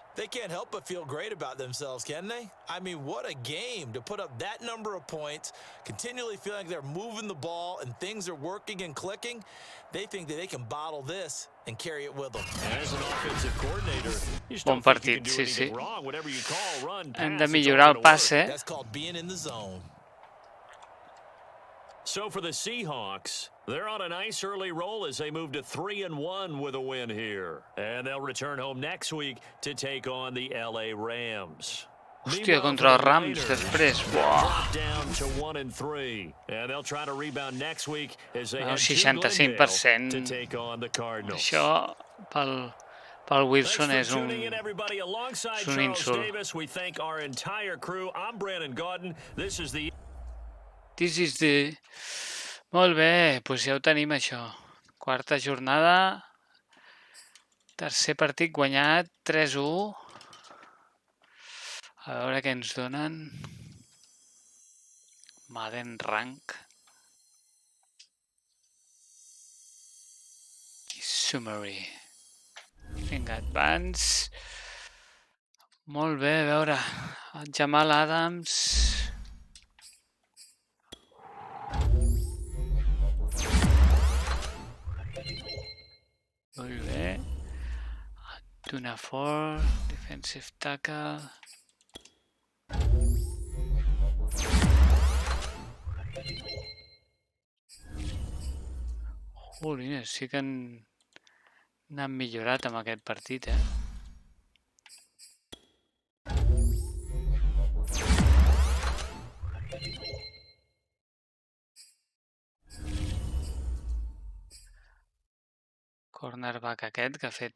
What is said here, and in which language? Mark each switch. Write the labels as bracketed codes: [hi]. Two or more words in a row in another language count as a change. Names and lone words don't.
[en] They can't help but feel great about themselves, can they? I mean, what a game to put up that number of points, continually feeling like they're moving the ball and things are working and clicking. They think that they can bottle this and carry it with them. And as an offensive coordinator, you just [ca] Bon [en] don't think you [ca] partit, [en] can do [ca] sí, [en] anything [ca] sí. [en] wrong. Whatever you call, run, [ca] Hem [en] pass, [ca] de [en] it's all [ca] millorar el [en] gonna work. [ca] passe. [en] That's called being in the zone. So for the Seahawks, they're on a nice early roll as they move to 3-1 with a win here. And they'll return home next week to take on the LA Rams. [ca] Hòstia, contra els Rams després. Buah. [en] Down to 1-3. And they'll try to rebound next week as they [ca] Bueno, [en] head to 65% Glendale to take on the Cardinals. [ca] Això pel Wilson [en] Thanks [ca] és [en] for [ca] un [en] tuning in, everybody. Alongside [ca] és un [en] Charles [ca] insult. [en] Davis, we thank our entire crew. I'm Brandon Gaudin. This is the This is the... [ca] Molt bé, doncs ja ho tenim això. Quarta jornada. Tercer partit guanyat, 3-1. A veure què ens donen. Madden Rank. I Summary. Vinga, Advance. Molt bé, a veure. El Jamal Adams. Molt bé. [en] Tuna 4, defensive tackle. [ca] Jolines, sí que n'han millorat amb aquest partit, Cornerback aquest que ha fet...